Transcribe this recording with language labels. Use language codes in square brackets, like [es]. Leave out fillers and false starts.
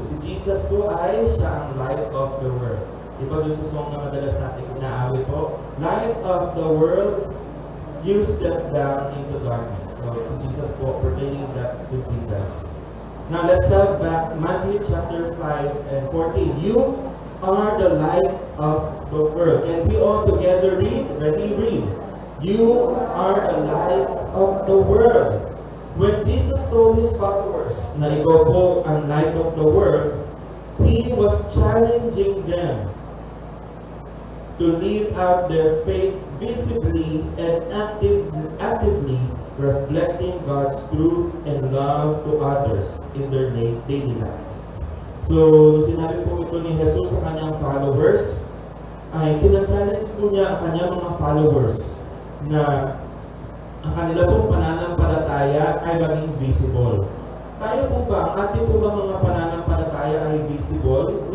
[tl] Si Jesus po ay siya ang [en] light of the world. [tl] Iba doon sa song na madalas natin inaawit po. [en] Light of the world, you step down into darkness. So [tl] si Jesus po, [en] pertaining that to Jesus. Now let's have back Matthew chapter 5 and 14. You are the light of the world. Can we all together read? Ready? Read. You are the light of the world. When Jesus told His followers [tl] na ikaw po ang [en] light of the world, He was challenging them to live out their faith visibly and actively reflecting God's truth and love to others in their daily lives. [tl] So, sinabi po ito ni Jesus sa kanyang followers, ay challenge po niya ang kanyang mga followers na ang kanila pong pananampalataya ay maging visible. Tayo po ba, ang ating po ba mga pananampalataya ay visible?